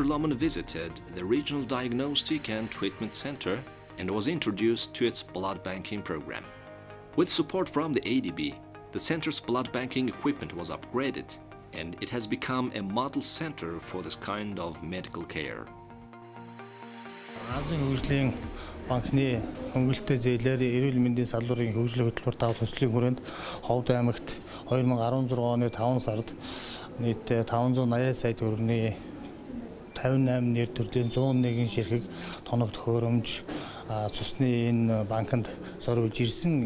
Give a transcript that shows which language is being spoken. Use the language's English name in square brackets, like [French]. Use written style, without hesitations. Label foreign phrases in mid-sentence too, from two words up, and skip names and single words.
[English] Lamon visited the Regional Diagnostic and Treatment Center and was introduced to its blood banking program. With support from the ADB, the center's blood banking equipment was upgraded, and it has become a model center for this kind of medical care. [Mongolian] Азийн хөгжлийн банкны хөнгөлөлтөй зээлээр эрүүл мэндийн салбарын хөгжлийн хөтөлбөр давуу төслийн хүрээнд Кhovд аймагт 2016 оны 5 сард нийт 580 сая төгрөгийн 58 нэр төрлийн 101 ширхэг тоног төхөөрөмж цусны энэ банкнд зориулж ирсэн.